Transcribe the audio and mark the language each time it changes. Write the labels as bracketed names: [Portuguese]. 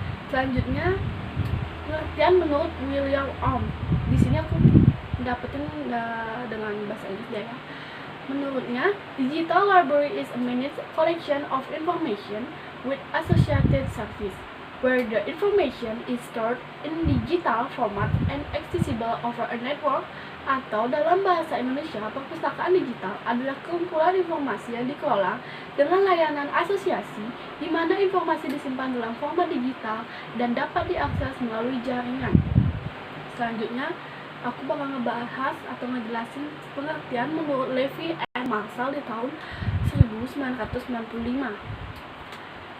[Indonesian] Selanjutnya, pengertian menurut William Ohm. Di sini aku dapetin dengan bahasa Inggris ya. Menurutnya, [English] digital library is a managed collection of information with associated service, where the information is stored in digital format and accessible over a network. [Indonesian] Atau dalam bahasa Indonesia, perpustakaan digital adalah kumpulan informasi yang dikelola dengan layanan asosiasi di mana informasi disimpan dalam format digital dan dapat diakses melalui jaringan. Selanjutnya, aku bakal ngebahas atau ngejelasin pengertian menurut Levy and Marshall di tahun 1995.